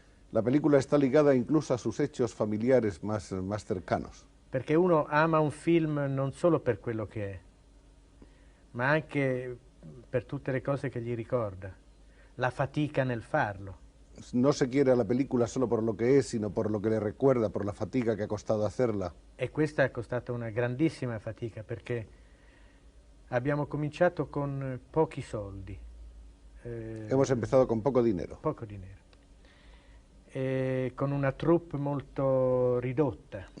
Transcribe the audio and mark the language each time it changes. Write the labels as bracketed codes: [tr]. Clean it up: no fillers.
[es] La película está ligada incluso a sus hechos familiares más cercanos. [it] Perché uno ama un film non solo per quello che è, ma anche per tutte le cose che gli ricorda, la fatica nel farlo. [es] No se quiere a la película solo por lo que es, sino por lo que le recuerda, por la fatiga que ha costado hacerla. [it] E questa è costata una grandissima fatica perché abbiamo cominciato con pochi soldi. [es] Hemos empezado con poco dinero, Poco dinero. [it] E con una troupe molto ridotta.